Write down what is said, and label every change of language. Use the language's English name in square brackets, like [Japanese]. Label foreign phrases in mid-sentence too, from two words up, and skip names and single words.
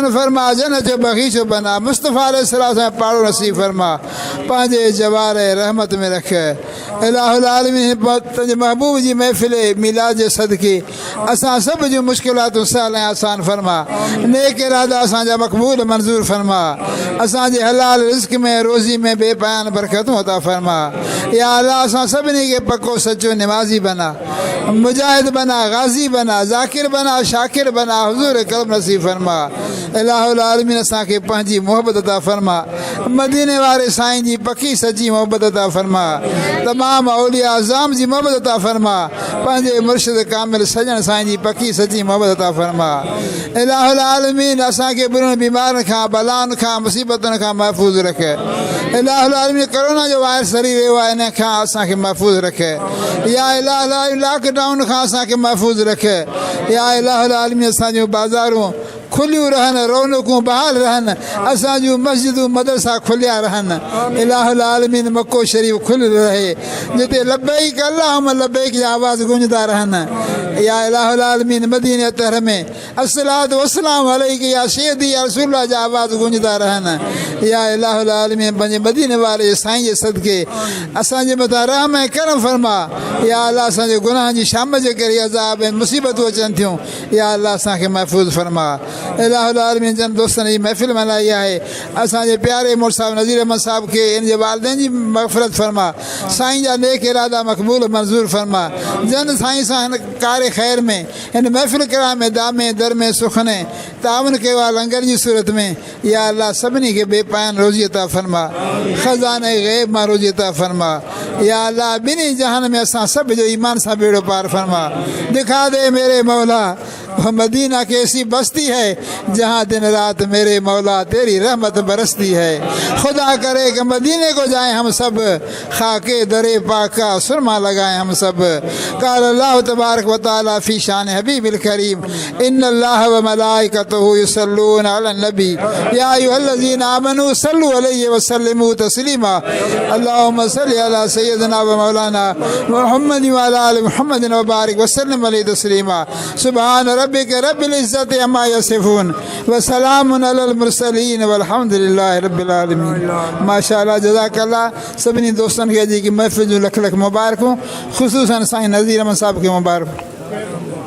[Sindhi] फरमा जन्नत जो बग़ीचो बना मुस्तफ़ा अलैहिस्सलाम सां पाड़ो नसीब फरमा पंहिंजे जवार ऐं रहमत में रख [Arabic] إله العالمين [Sindhi] तुंहिंजे महबूब जी महफ़िल मीलाद जे सदके असां सभु जूं मुश्किलातूं सहल ऐं आसान फरमा नेक इरादा असांजा मक़बूल मंज़ूर फरमा असांजे हलाल रिज़्क़ में रोज़ी में बेपायान बरकतूं अता फरमा [Arabic] يا الله [Sindhi] असां सभिनी खे पको सचो निमाज़ी बना मुजाहिद बना गाज़ी बना ज़ाकिर बना शाकिर बना हुज़ूर करम नसीब फरमा [Arabic] إله العالمين [Sindhi] असांखे पंहिंजी मोहबत अता फरमा मदीने वारे साईं जी पकी सची मोहबत अता फरमा तमाम औलिया अज़ाम जी मोहबत अता फरमा पंहिंजे मुर्शिद कामिल सजण साईं जी पकी सची मोहबत अता फरमा [Arabic] إله العالمين [Sindhi] असांखे बुरनि बीमारनि खां बलाउनि खां मुसीबतुनि खां महफ़ूज़ रख इलाहुल आलमीन कोरोना जो वायरस सरी वियो आहे इन खां असांखे महफ़ूज़ रख [Arabic] يا إله العالمين [Sindhi] लॉकडाउन खां असांखे महफ़ूज़ रख [Arabic] يا إله العالمين [Sindhi] असांजूं बाज़ारूं खुलियूं रहनि रौनकूं बहाल रहनि असांजूं मस्जिदूं मदरसा खुलिया रहनि [Arabic] إله العالمين [Sindhi] मक्को शरीफ़ खुलियल रहे जिते [Arabic] لبيك اللهم لبيك [Sindhi] जा आवाज़ गूंजदा रहनि [Arabic] يا إله العالمين [Sindhi] मदीने अतहर में [Arabic] الصلاة والسلام عليك يا سيدي يا رسول الله [Sindhi] जा आवाज़ गूंजदा रहनि [Arabic] يا إله العالمين [Sindhi] पंहिंजे मदीने वारे साईं जे सदके असांजे मथां रहम ऐं करम फरमा [Arabic] يا الله [Sindhi] असांजे गुनाहनि जी शाम जे करे अज़ाब ऐं मुसीबतूं अचनि थियूं [Arabic] يا الله [Sindhi] असांखे महफ़ूज़ फरमा [Arabic] إله العالمين [Sindhi] जन दोस्तनि जी महफ़िल मल्हाई आहे असांजे प्यारे मुर्श साहिब नज़ीर अहमद साहिब खे इन जे वालिदैन जी मग़फ़िरत फरमा साईं जा नेक इरादा मक़बूल मंज़ूर फरमा जन साईं सां हिन कार ख़ैर में हिन महफ़िल किराम में दामे दर में सुखने ताउन कयो आहे लंगर जी सूरत में [Arabic] يا الله [Sindhi] सभिनी खे बेपायान रोज़ी अता फरमा ख़ज़ाने ग़ैब मां रोज़ी अता फरमा [Arabic] يا الله [Sindhi] ॿिन्ही जहान में असां सभु जो ईमान सां बेड़ो पार फरमा [Urdu] دکھا دے میرے مولا مدینہ کی ایسی بستی ہے جہاں دن رات میرے مولا تیری رحمت برستی ہے خدا کرے کہ مدینے کو جائیں ہم سب خاک درِ پاکا سرمہ لگائیں ہم سب [Arabic] قال الله تبارك وتعالى في شأن حبيبه الكريم إن الله و ملائكته يصلون على النبي يا أيها الذين آمنوا صلوا عليه وسلموا تسليما اللهم صل على سيدنا ومولانا محمد وعلى آل محمد وبارك وسلم عليه تسليما سبحان ربك رب العزة عما يصفون وسلام على المرسلين والحمد لله رب العالمين ما شاء الله جزاك الله [Sindhi] सभिनी दोस्तनि खे अॼु की महफ़िल जूं लख लख मुबारकूं ख़ुशूसन साईं नज़ीर अहमद साहिब खे मुबारक